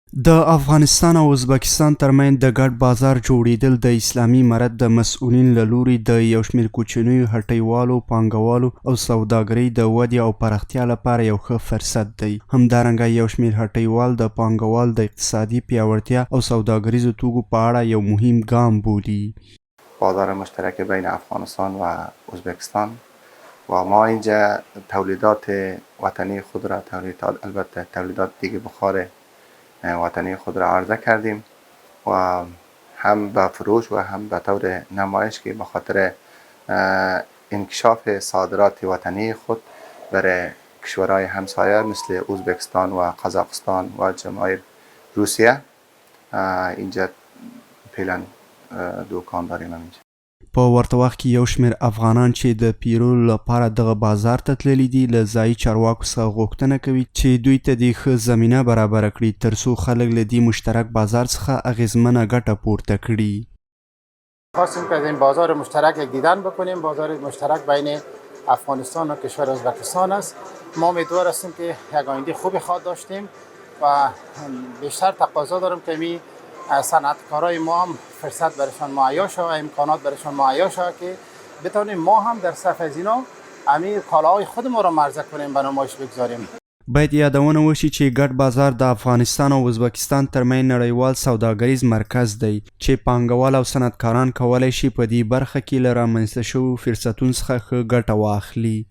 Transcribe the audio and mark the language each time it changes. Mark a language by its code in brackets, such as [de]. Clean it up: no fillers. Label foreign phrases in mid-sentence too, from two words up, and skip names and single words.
[ps] د افغانستان او ازبکستان ترمنځ د ګډ بازار جوړیدل د اسلامي امارت د مسؤلین له لوري د یو شمېر کوچنیو هټیوالو، پانګوالو او سوداګرۍ د ودې او پراختیا لپاره یو ښه فرصت دی. همدارنګه یو شمېر هټیوال د پانګوالو د اقتصادي پیاوړتیا او سوداګریزو توکو په اړه یو مهم ګام بولي. [fa] بازار مشترک بین افغانستان و ازبکستان و ما اینجا تولیدات وطنی خود را البته تولیدات دیگه بخار وطنی خود را عرضه کردیم و هم به فروش و هم به طور نمایش که به خاطر انکشاف صادرات وطنی خود برای کشورهای همسایه مثل ازبکستان و قزاقستان و جمهوری روسیه اینجا فعلا دوکان داریم. اینجا [ps] په ورته وخت کې یو شمېر افغانان چې د پیرود لپاره دغه بازار ته تللي دي له ځایي چارواکو څخه غوښتنه کوي چې دوی ته دې ښه زمینه برابره کړي ترڅو خلک له دې مشترک بازار څخه اغیزمنه ګټه پورته کړي. [fa] خواستیم که از این بازار مشترک یک دیدن بکنیم. بازار مشترک بین افغانستان و کشور ازبکستان است. ما امیدوار هستیم که یک آینده خوبی خواهد داشتیم و بیشتر تقاضا دارم که می صنعتکارای ما هم فرصت برشان مهیا شود، امکانات برشان مهیا شود که بتونیم ما هم در صف از اینا همین کالاهای خود ما را معرضه کنیم، به نمایش بگذاریم. [ps] باید یادونه وشي چې ګډ بازار د افغانستان او ازبکستان ترمنځ نړیوال سوداګریز مرکز دی چې پانګوال او صنعتکاران کولی شي په دې برخه کې له رامنځته شویو فرصتونو څخه ښه ګټه واخلي.